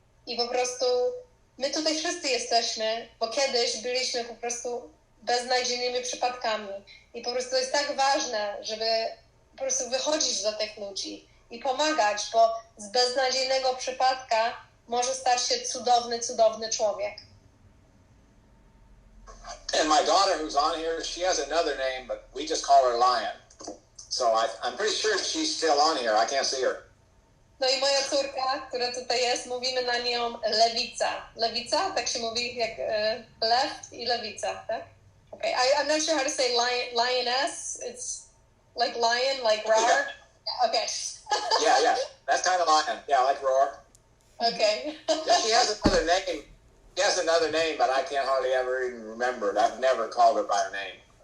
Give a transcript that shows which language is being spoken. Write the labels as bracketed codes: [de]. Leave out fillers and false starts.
[pl] I po prostu my tutaj wszyscy jesteśmy, bo kiedyś byliśmy po prostu beznadziejnymi przypadkami. I po prostu to jest tak ważne, żeby po prostu wychodzić do tych ludzi i pomagać, bo z beznadziejnego przypadka może stać się cudowny człowiek. [en] And my daughter, who's on here, she has another name, but we just call her Lion. So I'm pretty sure she's still on here. I can't see her. [pl] No i moja córka, która tutaj jest, mówimy na nią Lewica. Lewica? Tak się mówi jak left i lewica, tak? [en] Okay, I'm not sure how to say lioness. It's like lion, like roar. Yeah. Okay. Yeah. That's kind of Lion. Yeah, like roar. Okay. Yeah, she has another name. She has another name, but I can't hardly ever even remember it. I've never called her by her name.